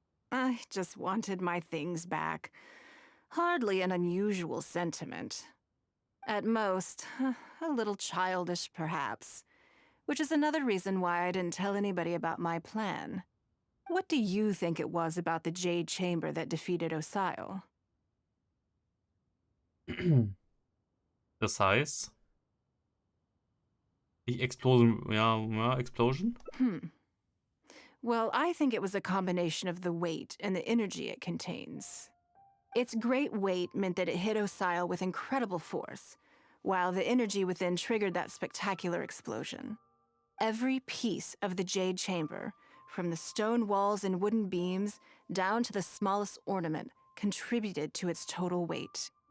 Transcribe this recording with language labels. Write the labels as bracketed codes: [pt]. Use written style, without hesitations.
[en] I just wanted my things back. Hardly an unusual sentiment. At most, a little childish, perhaps. Which is another reason why I didn't tell anybody about my plan. What do you think it was about the Jade Chamber that defeated Osile? [de] Das heißt, die Explosion, ja, Explosion? [en] Well, I think it was a combination of the weight and the energy it contains. Its great weight meant that it hit Osile with incredible force, while the energy within triggered that spectacular explosion. Every piece of the Jade Chamber, from the stone walls and wooden beams down to the smallest ornament, contributed to its total weight.